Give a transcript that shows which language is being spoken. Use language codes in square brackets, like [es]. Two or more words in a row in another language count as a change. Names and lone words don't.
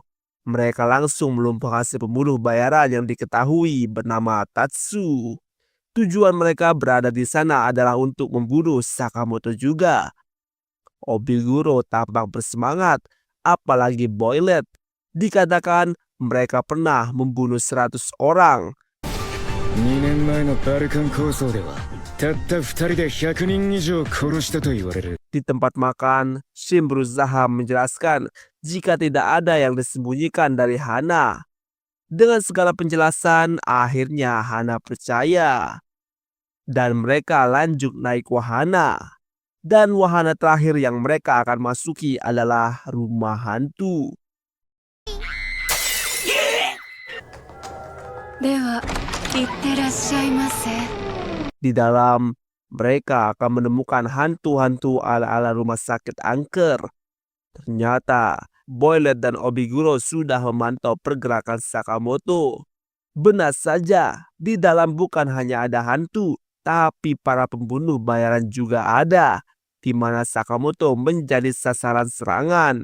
[id] Mereka langsung melumpuhkan si pembunuh bayaran yang diketahui bernama Tatsu. Tujuan mereka berada di sana adalah untuk membunuh Sakamoto juga. Obiguro tampak bersemangat, apalagi Boilet. Dikatakan mereka pernah membunuh 100 orang. [ja] 2 年前のバルカン構想ではたった2人で100人以上殺したと言われる。 [id] Di tempat makan, Shin berusaha menjelaskan jika tidak ada yang disembunyikan dari Hana. Dengan segala penjelasan, akhirnya Hana percaya. Dan mereka lanjut naik wahana. Dan wahana terakhir yang mereka akan masuki adalah rumah hantu. [ja] では、いってらっしゃいませ。 [id] Di dalam, mereka akan menemukan hantu-hantu ala-ala rumah sakit angker. Ternyata, Boilet dan Obiguro sudah memantau pergerakan Sakamoto. Benar saja, di dalam bukan hanya ada hantu, tapi para pembunuh bayaran juga ada, di mana Sakamoto menjadi sasaran serangan.